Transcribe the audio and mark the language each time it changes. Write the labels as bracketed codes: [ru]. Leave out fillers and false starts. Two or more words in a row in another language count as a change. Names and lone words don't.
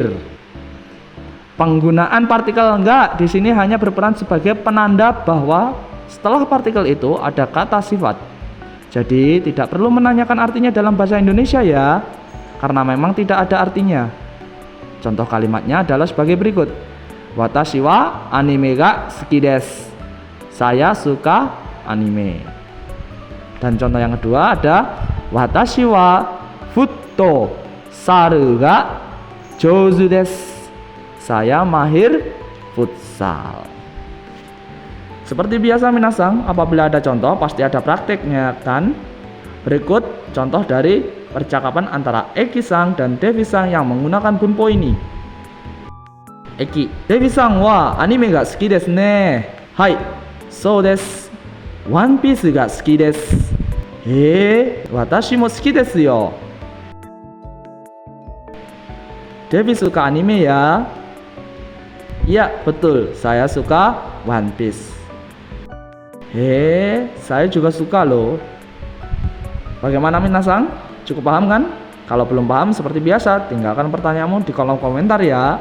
[id] Penggunaan partikel enggak di sini hanya berperan sebagai penanda bahwa setelah partikel itu ada kata sifat. Jadi tidak perlu menanyakan artinya dalam bahasa Indonesia ya, karena memang tidak ada artinya. Contoh kalimatnya adalah sebagai berikut. [ja] 私はアニメが好きです. [id] Saya suka anime. Dan contoh yang kedua ada [ja] 私はフットサルが上手です. [id] Saya mahir futsal. Seperti biasa Minasang, apabila ada contoh pasti ada prakteknya kan? Berikut contoh dari percakapan antara Eki-sang dan Devi-sang yang menggunakan bumpo ini. [ja] エキ、デヴィさんはアニメが好きですね. Hai,そうです。ワンピースが好きです。私も好きですよ。 [id] Devi suka anime ya? Iya, betul. Saya suka One Piece. Saya juga suka loh. Bagaimana Minasang? Cukup paham kan? Kalau belum paham seperti biasa, tinggalkan pertanyaanmu di kolom komentar ya.